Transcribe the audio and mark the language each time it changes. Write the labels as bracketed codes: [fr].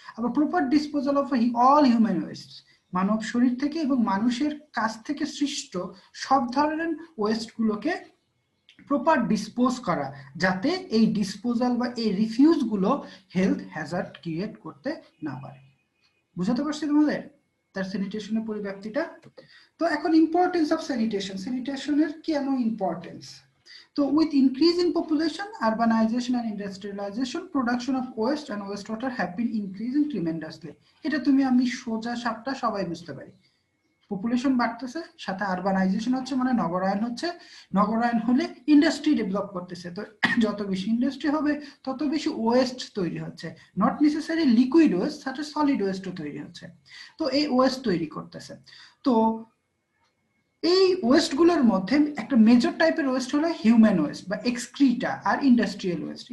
[bn] আবার [en] proper disposal of all human waste, [bn] মানব শরীর থেকে এবং মানুষের কাছ থেকে সৃষ্ট সব ধরনের ওয়েস্টগুলোকে প্রপার ডিসপোজ করা, যাতে এই ডিসপোজাল বা এই রিফিউজগুলো হেলথ হ্যাজার্ড ক্রিয়েট করতে না পারে। বুঝাতে পারছি তোমাদের তার স্যানিটেশনের পরিব্যাপ্তিটা? তো এখন ইম্পর্টেন্স অফ স্যানিটেশন, স্যানিটেশনের কেন importance? [en] So with increase in population, urbanization and industrialization, production of waste and wastewater have been increasing tremendously. [bn] এটা তুমি আমি সোজা সাপটা সবাই বুঝতে পারি। পপুলেশন বাড়তেছে, সাথে আরবানাইজেশন হচ্ছে, মানে নগরায়ন হচ্ছে, নগরায়ন হলে ইন্ডাস্ট্রি ডেভেলপ করতেছে, তো যত বেশি ইন্ডাস্ট্রি হবে তত বেশি ওয়েস্ট তৈরি হচ্ছে, [en] not necessary liquid waste, [bn] সাথে সলিড ওয়েস্টও তৈরি হচ্ছে। তো এই ওয়েস্ট তৈরি করতেছে। তো এই ওয়েস্টগুলোর মধ্যে একটা মেজর টাইপের ওয়েস্ট হলো হিউম্যান ওয়েস্ট বা এক্সক্রিটা, আর ইন্ডাস্ট্রিয়াল ওয়েস্ট।